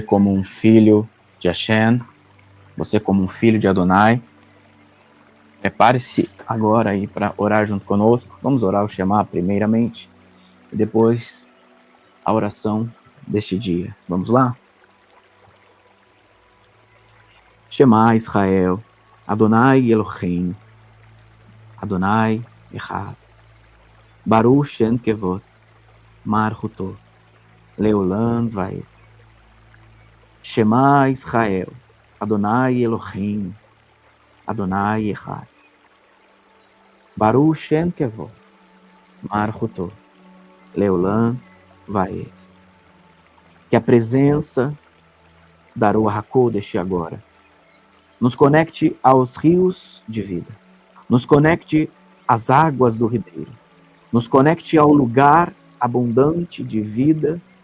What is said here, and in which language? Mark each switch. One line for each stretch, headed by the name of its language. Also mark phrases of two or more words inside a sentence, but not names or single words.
Portuguese: como um filho de Hashem, você como um filho de Adonai, prepare-se agora aí para orar junto conosco. Vamos orar o Shema primeiramente, e depois a oração deste dia. Vamos lá?
Hebrew: שמע ישראל, אדוני אלוהים, אדוני אחד, ברוך שם כבוד, מלכותו, לעולם ועד. שמע ישראל, אדוני אלוהים, אדוני אחד, ברוך שם כבוד, מלכותו, לעולם ועד.
Portuguese: Que a presença da
Hebrew: רוח הקודש
Portuguese: agora nos conecte aos rios de vida, nos conecte às águas do ribeiro, nos conecte ao lugar abundante de vida,